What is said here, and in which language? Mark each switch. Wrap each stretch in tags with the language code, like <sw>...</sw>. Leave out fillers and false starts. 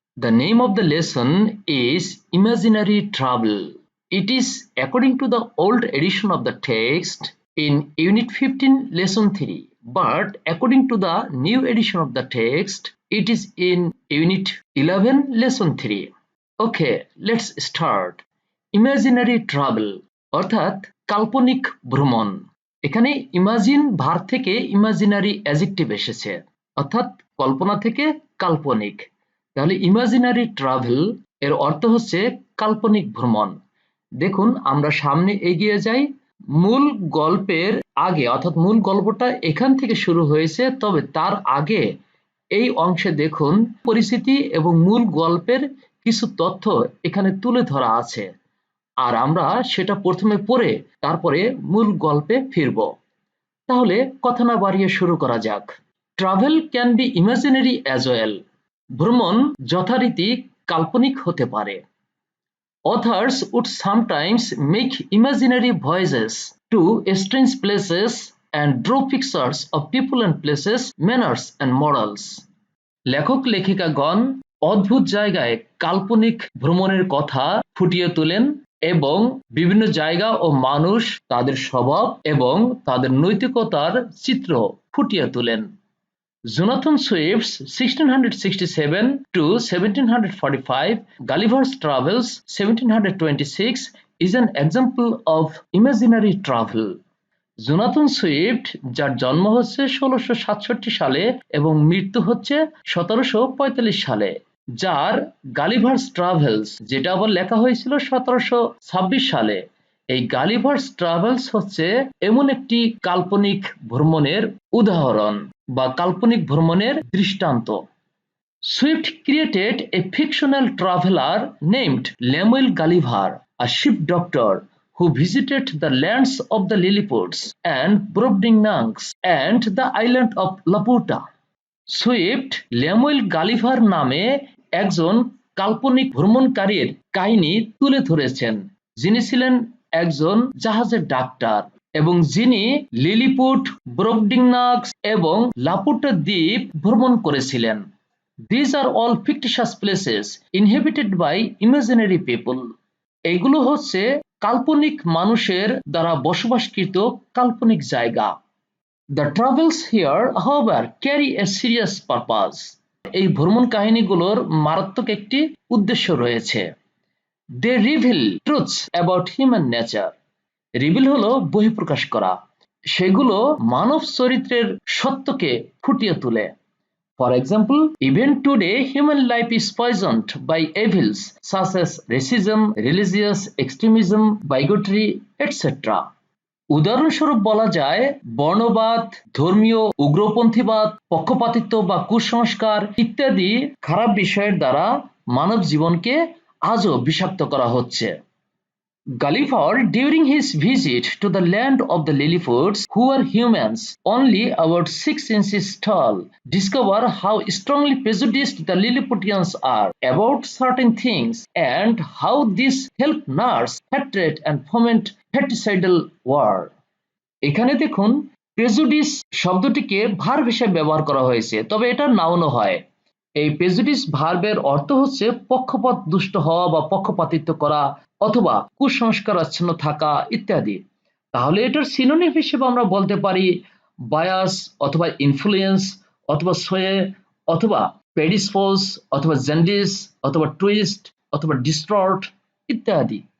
<en>The name of the lesson is Imaginary Travel. It is according to the old edition of the text in Unit 15 Lesson 3, but according to the new edition of the text it is in Unit 11 Lesson 3. Okay, let's start.</en> <bn>Imaginary Travel অর্থাৎ কাল্পনিক ভ্রমণ। এখানে imagine verb থেকে imaginary adjective এসেছে, অর্থাৎ কল্পনা থেকে কাল্পনিক। তাহলে ইমাজিনারি ট্রাভেল এর অর্থ হচ্ছে কাল্পনিক ভ্রমণ। দেখুন আমরা সামনে এগিয়ে যাই। মূল গল্পের আগে অর্থাৎ মূল গল্পটা এখান থেকে শুরু হয়েছে, তবে তার আগে এই অংশে দেখুন পরিস্থিতি এবং মূল গল্পের কিছু তথ্য এখানে তুলে ধরা আছে। আর আমরা সেটা প্রথমে পড়ে তারপরে মূল গল্পে ফিরব। তাহলে কথা না বাড়িয়ে শুরু করা যাক।</bn> <en>Travel can be imaginary as well.</en> <bn>ভ্রমণ যথারীতি কাল্পনিক হতে পারে।</bn> <en>Authors would sometimes make imaginary voyages to strange places and draw pictures of people and places, manners and morals.</en> <bn>লেখক লেখিকাগণ অদ্ভুত জায়গায় কাল্পনিক ভ্রমণের কথা ফুটিয়ে তোলেন এবং বিভিন্ন জায়গা ও মানুষ, তাদের স্বভাব এবং তাদের নৈতিকতার চিত্র ফুটিয়ে তোলেন।</bn> <en>Jonathan Swift's 1667 to 1745 Gulliver's Travels 1726 is an example of imaginary travel.</en> <bn>Jonathan Swift, যার জন্ম হচ্ছে 1667 সালে এবং মৃত্যু হচ্ছে 1745 সালে, যার গালিভার্স ট্রাভেলস, যেটা আবার লেখা হয়েছিল 1726 সালে। এই গালিভার্স ট্রাভেলস হচ্ছে এমন একটি কাল্পনিক ভ্রমণের উদাহরণ বা কাল্পনিক ভ্রমণের দৃষ্টান্ত।</bn> <en>Swift created a fictional traveler named Lemuel Gulliver, a ship doctor who visited the lands of the Lilliputs and Brobdingnags and the island of Laputa.</en> <bn>Swift লেমুয়েল Gulliver নামে একজন কাল্পনিক ভ্রমণকারীর কাহিনী তুলে ধরেছেন, যিনি ছিলেন একজন জাহাজের ডাক্তার এবং যিনি লিলিপুট, ব্রোবডিংনাগস এবং লাপুটা দ্বীপ ভ্রমণ করেছিলেন।</bn> <en>These are all fictitious places inhabited by imaginary people.</en> <bn>এগুলো হচ্ছে কাল্পনিক মানুষের দ্বারা বসবাসকৃত কাল্পনিক জায়গা।</bn> <en>The travels here, however, carry a serious purpose.</en> <bn>এই ভ্রমণ কাহিনীগুলোর মারাত্মক একটি উদ্দেশ্য রয়েছে।</bn> <en>They reveal truths about human nature.</en> <bn>Reveal হলো বহিঃপ্রকাশ করা। সেগুলো মানব চরিত্রের সত্যকে ফুটিয়ে তোলে।</bn> <en>For example, even today human life is poisoned by evils such as racism, religious extremism, bigotry, etc.</en> <bn>উদাহরণস্বরূপ বলা যায় বর্ণবাদ, ধর্মীয় উগ্রপন্থীবাদ, পক্ষপাতিত্ব বা কুসংস্কার ইত্যাদি খারাপ বিষয়ের দ্বারা মানব জীবনকে আজও বিষাক্ত করা হচ্ছে।</bn> <en>Gulliver, during his visit to the land of the Lilliputs, who were humans only about 6 inches tall, discovered how strongly prejudiced the Lilliputians are about certain things and how this helped nurse hatred and foment fratricidal war.</en> <bn>এখানে দেখুন prejudice শব্দটিকে verb হিসেবে ব্যবহার করা হয়েছে, তবে এটা নাউনও হয়। এই প্রেজুডিস ভার্বের অর্থ হচ্ছে পক্ষপাত দুষ্ট হওয়া বা পক্ষপাতিত্ব করা অথবা কুসংস্কারাচ্ছন্ন থাকা ইত্যাদি। তাহলে এটার সিনোনিম হিসেবে আমরা বলতে পারি বায়াস অথবা ইনফ্লুয়েন্স অথবা সোয়ে অথবা প্রেডিসপোজ অথবা জেন্ডিস অথবা টুইস্ট অথবা ডিস্টর্ট ইত্যাদি।</bn>